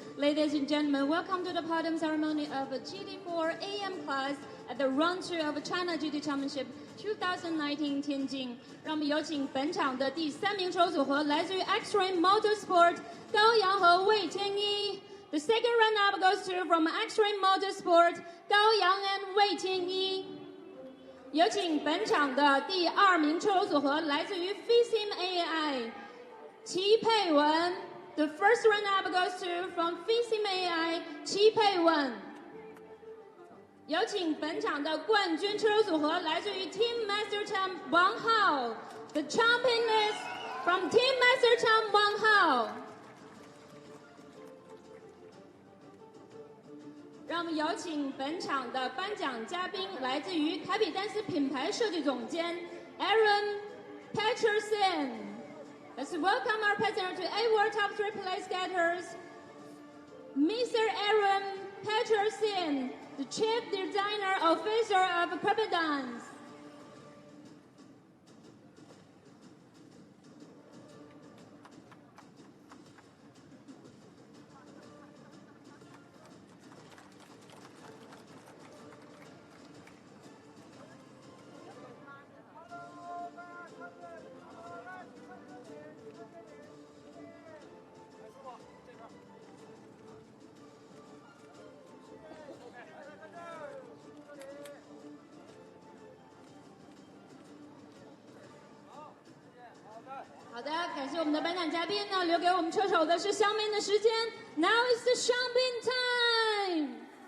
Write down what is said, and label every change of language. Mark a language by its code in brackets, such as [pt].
[en] Ladies and gentlemen, welcome to the podium ceremony of GT4 AM Class at the Round 2 of China GT Championship 2019 天津。 [zh] 让我们有请本场的第3名车手组合来自于 Extreme Motorsport 高阳和魏天一。 [en] The second run-up goes to from Extreme Motorsport 高阳 and 魏天一。 [zh] 有请本场的第2名车手组合来自于 FISIM AI 齐佩文。 [en] The first run-up goes to from FISIM AI 齐佩文。 [zh] 有请本场的冠军车手组合来自于 Team Master Champ Wang Hao。 [en] The champion is from Team Master Champ Wang Hao。 [zh] 让我们有请本场的颁奖嘉宾来自于凯比丹斯品牌设计总监 Aaron Peterson。 [en] Let's welcome our president to award top 3 place getters, Mr. Aaron Peterson, the chief designer officer of Carpet Dance。 [zh] 谢我们的颁奖嘉宾呢，留给我们车手的是香槟的时间。 [en] Now is the champagne time.